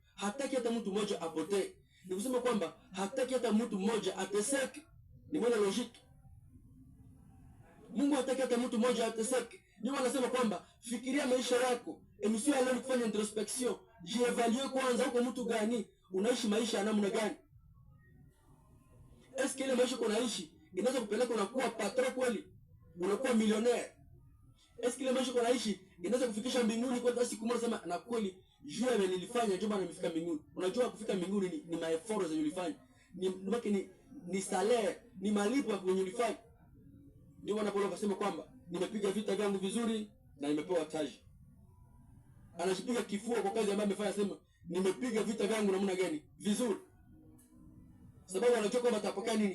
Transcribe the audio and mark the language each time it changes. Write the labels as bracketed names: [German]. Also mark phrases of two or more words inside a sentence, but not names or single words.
[Swahili] Hataki hata mtu mmoja apotee. Ni kusema kwamba hataki hata mtu mmoja ateseke. Ni maana logique. Mungu hataki hata mtu mmoja ateseke. Ndio maana nasema kwamba fikiria maisha yako. Emission ya leo ni kufanya introspection. Jievaluer kwanza, uko mtu gani? Unaishi maisha ya namna gani? [French] Est-ce que [Swahili] ile maisha unaishi inaweza kupeleka unakuwa patron kweli? Unakuwa millionaire? [French] Est-ce que [Swahili] ile maisha unaishi inaweza kufikisha mbinguni kwa siku moja sema na kweli juu ya nilifanya ndio maana nimefika mbinguni? Unajua kufika mbinguni ni [English] my efforts [Swahili] zenye ulifanya. Ni salaire, ni malipo ya kwenye ulifanya. Ndio maana Paulo akasema kwamba nimepiga vita vyangu vizuri na nimepewa taji. Anajipiga kifua kwa kazi ambayo amefanya, sema nimepiga vita vyangu namna gani? Vizuri. Sababu anajua kwamba atapokea nini?